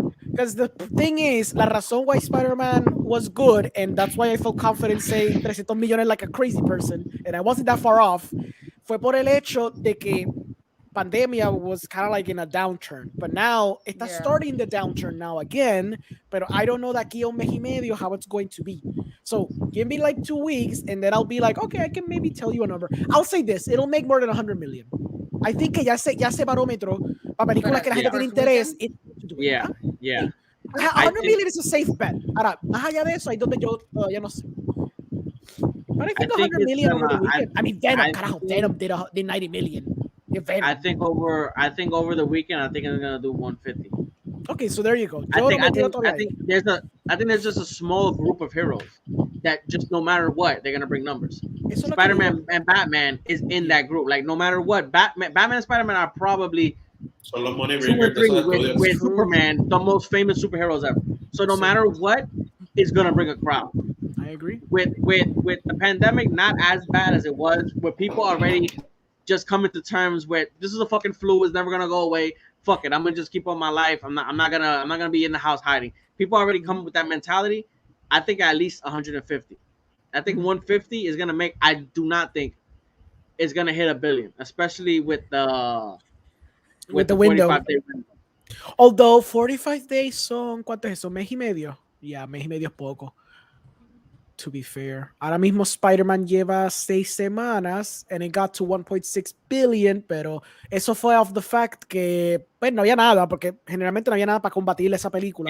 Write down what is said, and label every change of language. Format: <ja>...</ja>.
<en>Because the thing is,</en> <es>la razón</es> <en>why Spider-Man was good, and that's why I felt confident saying</en> <es>300 millones</es> <en>like a crazy person, and I wasn't that far off,</en> <es>fue por el hecho de que pandemia</es> <en>was kind of like in a downturn, but now</en> <es>está</es> <en>starting the downturn now again,</en> <es>pero</es> <en>I don't know</en> <es>de aquí a un mes y medio</es> <en>how it's going to be. So give me like 2 weeks, and then I'll be like, okay, I can maybe tell you a number. I'll say this, it'll make more than 100 million. I think</en> <es>que ya se barómetro para películas que la gente tiene interés.</es> <en>Yeah. 100 million is a safe bet.</en> <es>Ahora, más allá de eso, hay donde yo todavía no sé.</es> <en>But I think 100 million over the weekend. I mean, Venom, carajo, Venom did 90 million. Yeah, Venom. I think over the weekend, I think it's gonna do 150. Okay, so there you go. I think there's just a small group of heroes that just no matter what they're gonna bring numbers. Spider-Man and Batman is in that group. Like no matter what, Batman and Spider-Man are probably</en> <es>Son los</es> <en>money 2 or bringers</en> <es>de 3 esos estudios.</es> <en>with Superman, the most famous superheroes ever. So no matter what, it's gonna bring a crowd. I agree. With the pandemic, not as bad as it was, where people already just coming to terms with this is a fucking flu, it's never gonna go away. Fuck it, I'm gonna just keep on my life. I'm not gonna be in the house hiding. People already come with that mentality. I think at least 150. I think 150 is gonna make. I do not think it's gonna hit $1 billion, especially with the window. 45-day window. Although 45 days</en> <es>son, ¿cuánto es eso? ¿Mes y medio?</es> <en>Yeah,</en> <es>mes y medio es poco.</es> <en>To be fair.</en> <es>Ahora mismo Spider-Man lleva 6 semanas</es> <en>and it got to 1.6 billion,</en> <es>pero eso fue</es> <en>off the fact</en> <es>que pues no había nada, porque generalmente no había nada para combatir esa película.</es>